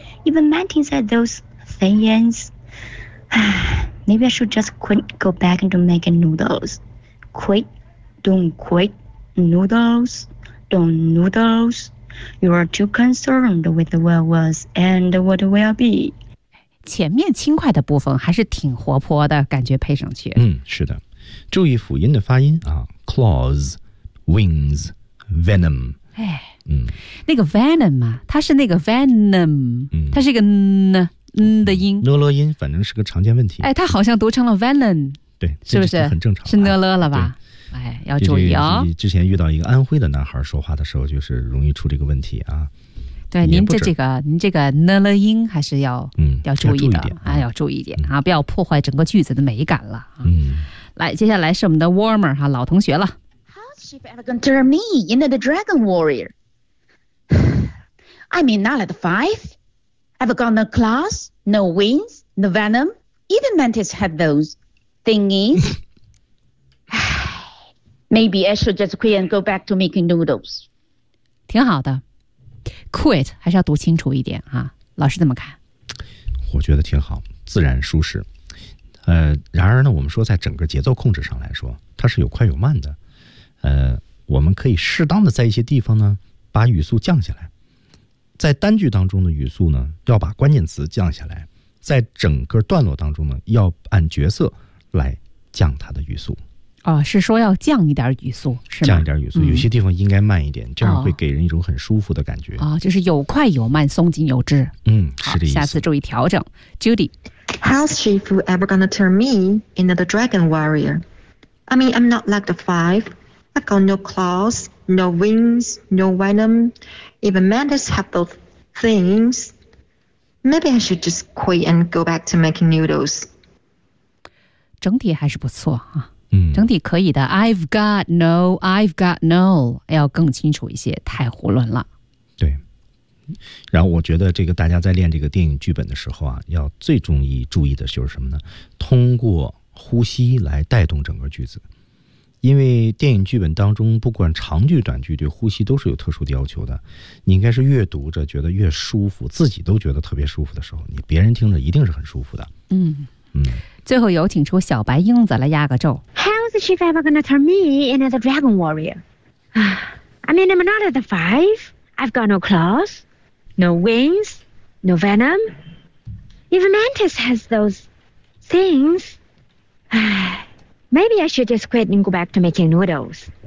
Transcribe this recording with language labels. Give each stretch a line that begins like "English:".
English: Even mountains are those things. Maybe I should just quit, go back into making noodles. Quit, don't quit, noodles, don't noodles. You are too concerned with the world was and what will be.
Chinese: 前面轻快的部分还是挺活泼的感觉，配上去，嗯，是的，注意辅音的发音啊 ，
English: claws， wings， venom，
Chinese: 哎，嗯，那个 venom 啊，它是那个 venom， 它是一个 n 的音，讷了音，反正是个常见问题，哎，它好像读成了 venom，对，是不是很正常，是讷了了吧？哎，要注意哦。之前遇到一个安徽的男孩说话的时候，就是容易出这个问题啊。对，您这个呢了音还是要，嗯，要注意的，哎，要注意一点啊，不要破坏整个句子的美感了，嗯，来，接下来是我们的 Warmer 哈，老同学了。
English: How's she ever gonna turn me into the dragon warrior? I mean, not at the five. I've got no claws, no wings, no venom. Even mantis had those thingies. Maybe I should just quit and go back to making noodles.
Chinese: 挺好的。Quit 还是要读清楚一点啊，老师怎么看？我觉得挺好，自然舒适。然而呢，我们说在整个节奏控制上来说，它是有快有慢的。我们可以适当的在一些地方呢把语速降下来，在单句当中的语速呢要把关键词降下来，在整个段落当中呢要按角色来降它的语速。哦，是说要降一点语速，是吗？降一点语速，有些地方应该慢一点，这样会给人一种很舒服的感觉。哦，就是有快有慢，松紧有致。嗯，是的意思。好，下次注意调整。Judy，
English: How's Shifu ever gonna turn me into the dragon warrior? I mean, I'm not like the five. I got no claws, no wings, no venom. Even mantis have those things. Maybe I should just quit and go back to making noodles.
Chinese: 整体还是不错啊。嗯，整体可以的。
English: I've got no，
Chinese: 要更清楚一些，太胡乱了。对，然后我觉得这个大家在练这个电影剧本的时候啊，要最重要注意的就是什么呢？通过呼吸来带动整个句子，因为电影剧本当中不管长句短句，对呼吸都是有特殊的要求的。你应该是越读着觉得越舒服，自己都觉得特别舒服的时候，你别人听着一定是很舒服的。嗯嗯，最后有请出小白英子来压个咒。
English: How's the chief ever gonna turn me into the dragon warrior? I mean, I'm not at the five. I've got no claws, no wings, no venom. Even mantis has those things. Maybe I should just quit and go back to making noodles.